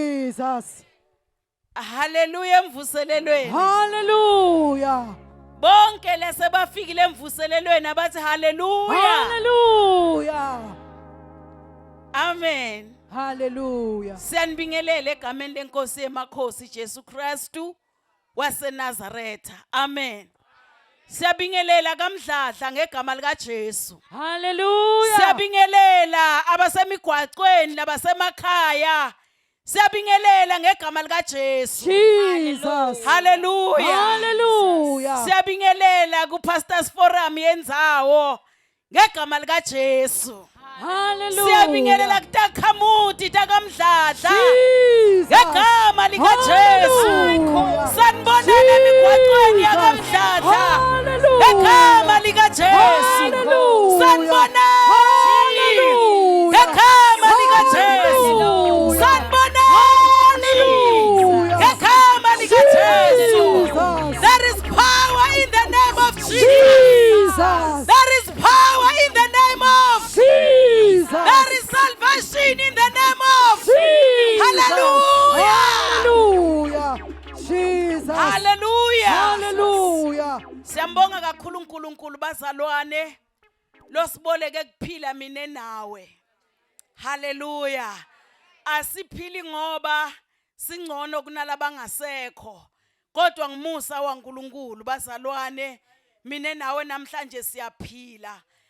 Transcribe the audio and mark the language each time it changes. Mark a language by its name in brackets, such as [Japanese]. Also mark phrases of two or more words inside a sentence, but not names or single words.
[Swati] Jesus. Haleluya emvuselelweni. Hallelujah. Bonke lese bafikile emvuselelweni abathi haleluya. Hallelujah. Amen. Hallelujah. Siyanibingelela egameni lenkosi yemakhosi Jesu Kristu waseNazaretha. Amen. Siyabingelela kamdladla ngegama lika Jesu. Hallelujah. Siyabingelela abasemigwaqweni labasemakhaya. Siyabingelela ngegama lika Jesu. Jesus. Hallelujah. Hallelujah. Siyabingelela ku Pastors Forum yendzawo ngegama lika Jesu. Hallelujah. Siyabingelela kutakhamuti takamdladla Jesus. ngegama lika Jesu. Hallelujah. Sanibonela emigwaqweni yakamdladla Hallelujah. ngegama lika Jesu. Hallelujah. Sanibonela Hallelujah. ngegama lika Jesu. Hallelujah. Sanibonela Hallelujah. ngegama lika Jesu. Jesus. [English] There is power in the name of Jesus. Jesus. There is power in the name of Jesus. There is salvation in the name of Jesus. Hallelujah. Hallelujah. Jesus. Hallelujah. Hallelujah. [Swati] Siyambonga kakhulu uNkulunkulu bazalwane losiboleke kuphila mina nawe. Hallelujah. Asiphili ngoba singcono kunalaba ngasekho. Kodwa ngumusa waNkulunkulu bazalwane mina nawe namhlanje siyaphila.